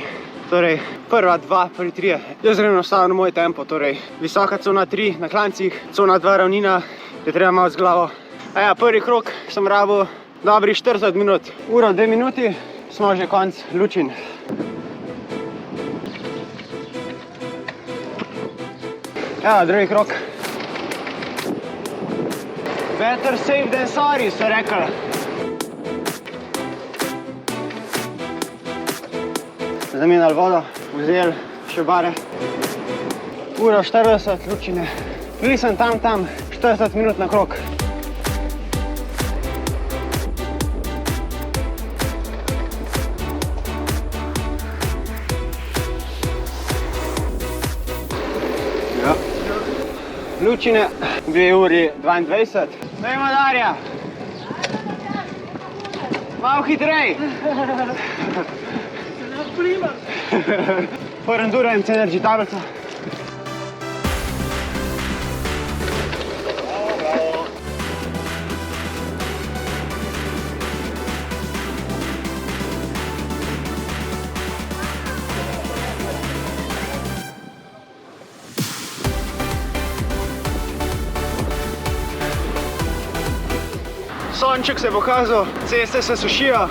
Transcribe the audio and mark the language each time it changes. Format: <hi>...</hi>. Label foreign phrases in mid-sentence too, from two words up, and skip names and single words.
<sl>Torej, prva dva, prvi trije. Jaz grem enostavno moj tempo, torej visoka cona 3 na klancih, cona 2 ravnina, je treba malo z glavo. Prvi krog sem rabil dobrih 40 minut. Uro, 2 minuti, smo že konc Lučin. Drugi krog.</sl> <en>Better safe than sorry,</en> <sl>so rekli. Zamenjali vodo, vzeli še bare. Ura 40, Lučine. Bili sem tam, 40 minut na krog. Lučine, 2 uri 22. Dajmo, Darja! Malo hitrej!</sl> <en>For endurance energy tablica.</en> <sl>Sonček se je pokazal, ceste se sušijo.</sl>